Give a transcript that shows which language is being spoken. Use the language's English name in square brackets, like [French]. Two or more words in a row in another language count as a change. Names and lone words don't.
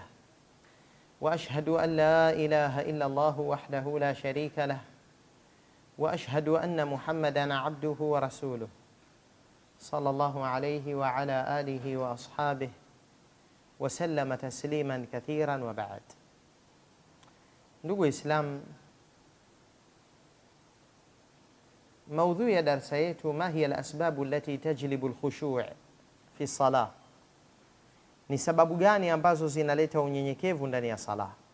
[Arabic] وأشهد أن لا إله إلا الله وحده لا شريك له وأشهد أن محمدًا عبده ورسوله صلى الله عليه وعلى آله وأصحابه وسلم تسليما كثيرا وبعد. [Swahili] Ndugu Islam, maudhui ya darsa yetu [Arabic] ما هي الأسباب التي تجلب الخشوع في الصلاة, [Swahili] ni sababu gani ambazo zinaleta unyenyekevu ndani ya sala.